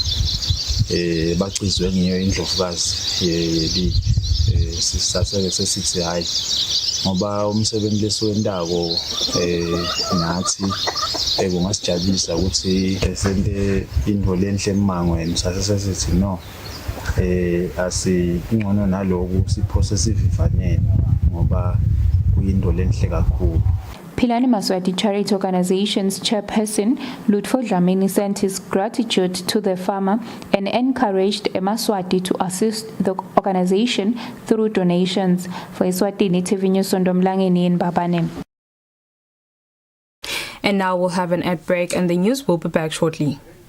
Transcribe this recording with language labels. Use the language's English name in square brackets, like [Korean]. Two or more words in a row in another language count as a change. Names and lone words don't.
[Swati] bacizwe ngiyo indlovukazi sisaseke sesithi hayi ngoba umsebenzi lesiwendako nathi kungasijabulisa ukuthi sente into lenhle emangweni sasesithi no asingcono naloku siphose sivivanene ngoba kuyinto lenhle kakhulu. [English] Philani Maswati Charity Organization's chairperson Lutfo Dlamini sent his gratitude to the farmer and encouraged Maswati to assist the organization through donations. For Eswatini TV News, Sondomlangeni in Babane. And now we'll have an ad break and the news will be back shortly.